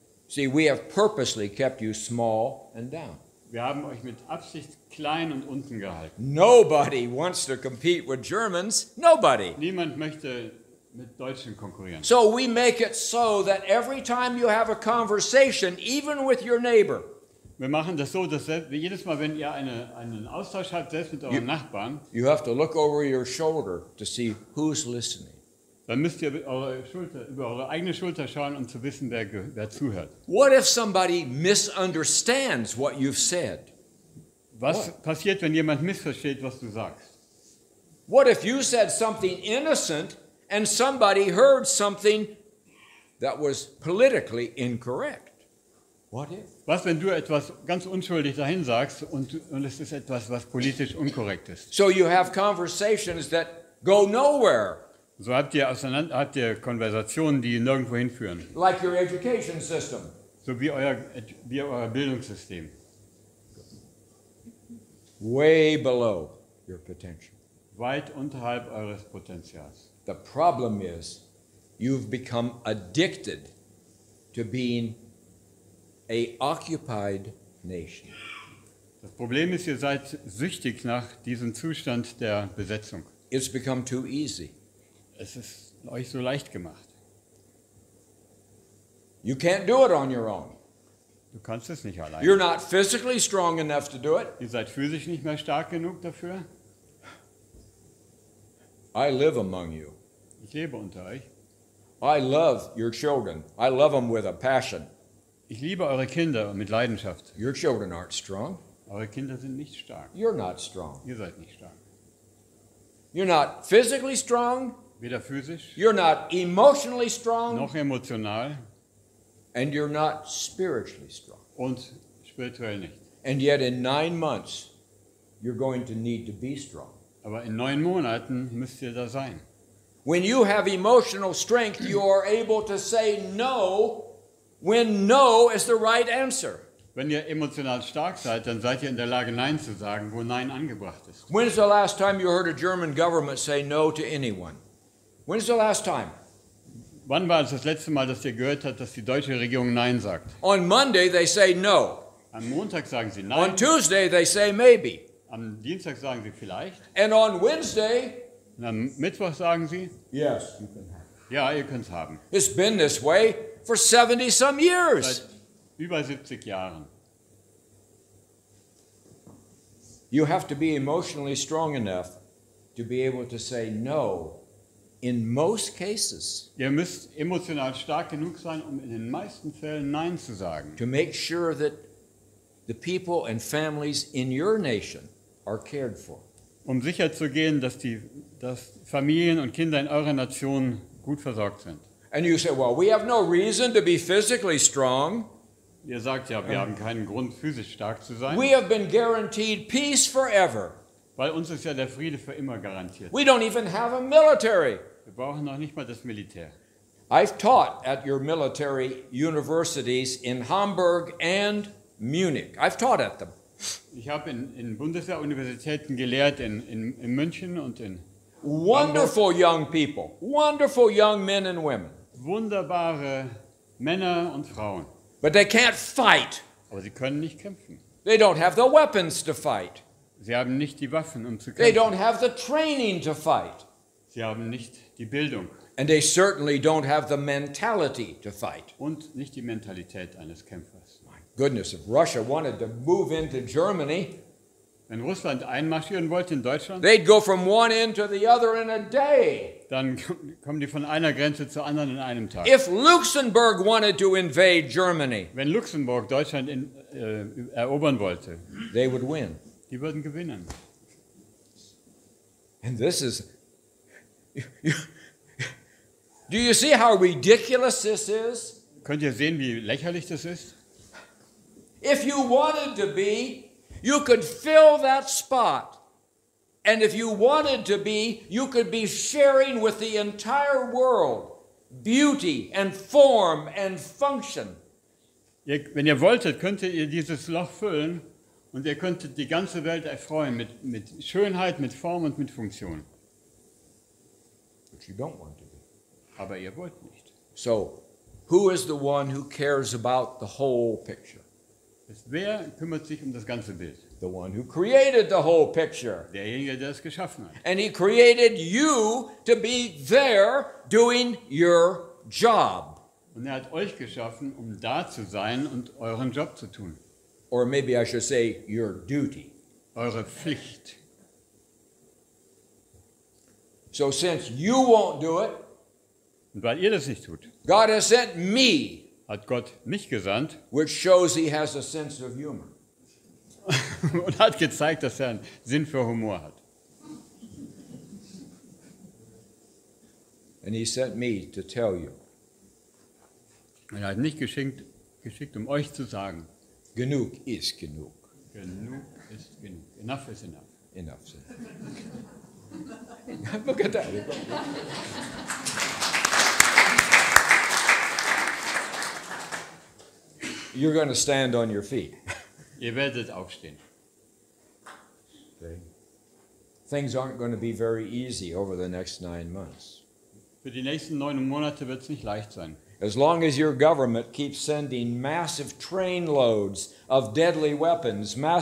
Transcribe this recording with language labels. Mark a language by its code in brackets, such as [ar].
[en] See, we have purposely kept you small and down. [de] Wir haben euch mit Absicht klein und unten gehalten. [en] Nobody wants to compete with Germans. Nobody. [de] Niemand möchte mit Deutschen konkurrieren. [en] So we make it so that every time you have a conversation, even with your neighbor, [de] Wir machen das so, dass jedes Mal, wenn ihr einen Austausch habt, selbst mit euren Nachbarn, [en] you have to look over your shoulder to see who's listening. [de] dann müsst ihr über eure eigene Schulter schauen, um zu wissen, wer zuhört. [en] What if somebody misunderstands what you've said? [de] Was passiert, wenn jemand missversteht, was du sagst? [en] What if you said something innocent and somebody heard something that was politically incorrect? What if? [de] Was, wenn du etwas ganz unschuldig dahin sagst und es ist etwas, was politisch unkorrekt ist? [en] So you have conversations that go nowhere, [de] So habt ihr Konversationen, die nirgendwo hinführen. [en] like your education system. [de] So wie euer Bildungssystem. [en] Way below your potential. [de] Weit unterhalb eures Potenzials. [en] The problem is you've become addicted to being a occupied nation. [de] Das Problem ist, ihr seid süchtig nach diesem Zustand der Besetzung. [en] It's become too easy. [de] Es ist euch so leicht gemacht. [en] You can't do it on your own. [de] Du kannst es nicht allein. [en] You're not physically strong enough to do it. [de] Ihr seid physisch nicht mehr stark genug dafür. [en] I live among you. [de] Ich lebe unter euch. [en] I love your children. I love them with a passion. [de] Ich liebe eure Kinder mit Leidenschaft. [en] Your children aren't strong. [de] Eure Kinder sind nicht stark. [en] You're not strong. [de] Ihr seid nicht stark. [en] You're not physically strong. [de] Weder physisch, [en] You're not emotionally strong. [de] noch emotional [en] And you're not spiritually strong. [de] und spirituell nicht. [en] And yet in 9 months, you're going to need to be strong. [de] Aber in 9 Monaten müsst ihr da sein. [en] When you have emotional strength, you are able to say no when no is the right answer. [de] Wenn ihr emotional stark seid, dann seid ihr in der Lage, Nein zu sagen, wo Nein angebracht ist. [en] When's the last time you heard a German government say no to anyone? When's the last time? [de] Wann war es das letzte Mal, dass ihr gehört habt, dass die deutsche Regierung Nein sagt? [en] On Monday, they say no. [de] Am Montag sagen sie [en] On [de] Nein, [en] Tuesday, they say maybe. [de] am Dienstag sagen sie vielleicht [en] And on Wednesday, [de] und am Mittwoch sagen sie, [en] yes, you can have it. [de] ja, ihr könnt es haben. [en] It's been this way for 70 some years. [de] Seit über 70 Jahren. [en] You have to be emotionally strong enough to be able to say no in most cases, [de] Ihr müsst emotional stark genug sein, um in den meisten Fällen Nein zu sagen. [en] to make sure that the people and families in your nation are cared for. [de] Um sicherzugehen, dass Familien und Kinder in eurer Nation gut versorgt sind. [en] And you say, well, we have no reason to be physically strong. [de] Ihr sagt ja, wir haben keinen Grund, physisch stark zu sein, [en] We have been guaranteed peace forever. [de] weil uns ist ja der Friede für immer garantiert. [en] We don't even have a military. [de] Wir brauchen noch nicht mal das Militär. [en] I've taught at your military universities in Hamburg and Munich. I've taught at them. [de] Ich habe in Bundeswehruniversitäten gelehrt, in München und in [en] Wonderful young people, wonderful young men and women. [de] wunderbare Männer und Frauen. [en] But they can't fight. [de] Aber sie können nicht kämpfen. [en] They don't have the weapons to fight. [de] Sie haben nicht die Waffen, um zu [en] They [de] kämpfen. [en] don't have the training to fight. [de] Sie haben nicht die Bildung [en] And they certainly don't have the mentality to fight. [de] und nicht die Mentalität eines Kämpfers. [en] My goodness, if Russia wanted to move into Germany, [de] Wenn Russland einmarschieren wollte in Deutschland, [en] they'd go from one end to the other in a day. [de] dann kommen die von einer Grenze zur anderen in einem Tag. [en] If Luxembourg wanted to invade Germany, [de] Wenn Luxemburg Deutschland erobern wollte, [en] they would win. [de] die würden gewinnen. [en] And this is... Do you see how ridiculous this is? [de] Könnt ihr sehen, wie lächerlich das ist? [en] If you wanted to be, you could fill that spot. And if you wanted to be, you could be sharing with the entire world beauty and form and function. [de] Wenn ihr wolltet, könntet ihr dieses Loch füllen und ihr könntet die ganze Welt erfreuen mit Schönheit, mit Form und mit Funktion. [en] But you don't want to be. [de] Aber ihr wollt nicht. [en] So, who is the one who cares about the whole picture? [de] Wer kümmert sich um das ganze Bild? [en] The one who created the whole picture. [de] Derjenige, der es geschaffen hat. [en] And he created you to be there doing your job. [de] Und er hat euch geschaffen, um da zu sein und euren Job zu tun. [en] Or maybe I should say your duty. [de] Eure Pflicht. [en] So since you won't do it, [de] Und weil ihr das nicht tut, [en] God has sent me, [de] hat Gott mich gesandt [en] which shows he has a sense of humor. [de] und hat gezeigt, dass er einen Sinn für Humor hat. [en] And he sent me to tell you, [de] Er hat mich geschickt, um euch zu sagen, genug is genug. genug ist genug. [en] Enough is enough. Enough said. Look at that. You're going to stand on your feet. [de] Ihr werdet aufstehen. [en] Okay? Things aren't going to be very easy over the next 9 months. [de] Für die nächsten 9 Monate wird es nicht leicht sein. [en] As long as your government keeps sending massive train loads of deadly weapons,